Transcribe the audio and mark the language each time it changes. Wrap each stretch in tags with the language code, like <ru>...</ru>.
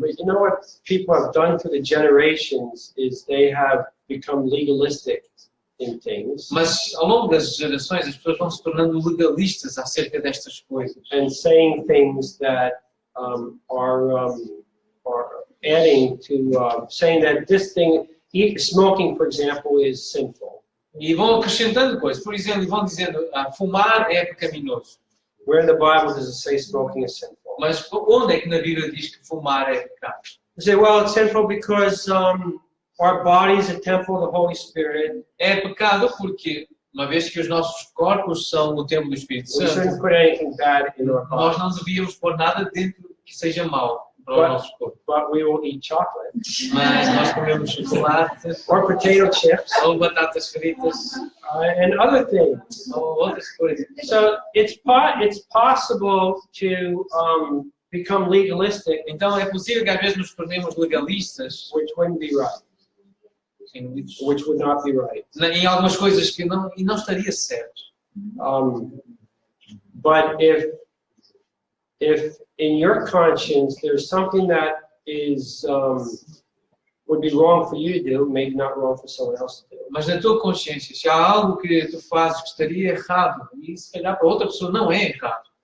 <en>But you know what people have done through the generations is they have become legalistic in things</en> <pt>Mas ao longo das gerações, as pessoas vão se tornando legalistas acerca destas coisas</pt> <en>and saying things that are adding to saying that this thing, smoking, for example, is sinful.</en> <pt>E vão acrescentando coisas. Por exemplo, vão dizendo, fumar é pecaminoso.</pt> <en>Where in the Bible does it say smoking is sinful?</en> <pt>Mas onde é que na Bíblia diz que fumar é pecado?</pt> <en>You say, well, it's sinful because our body is a temple of the Holy Spirit.</en> <pt>É pecado porque, uma vez que os nossos corpos são o templo do Espírito</pt> <en>We shouldn't</en> <pt>Santo,</pt> <en>put anything bad in our</en> <pt>nós</pt> <en>body.</en> <pt>não devíamos pôr nada dentro que seja mau para o nosso corpo.</pt> <en>But we will eat chocolate</en> <pt>Mas nós comemos chocolate,</pt> <en>or potato chips</en> <pt>ou batatas fritas,</pt> <en>and other things.</en> <pt>ou outras coisas.</pt> <en>So it's possible to become legalistic,</en> <pt>Então é possível que às vezes nos tornemos legalistas</pt> <en>which wouldn't be right, which would not be right.</en> <pt>em algumas coisas que não estaria certo.</pt> <en>But if in your conscience there's something that is would be wrong for you to do, maybe not wrong for someone else to do.</en> <pt>Mas na tua consciência, se há algo que tu fazes que estaria errado, e se calhar para outra pessoa não é errado,</pt>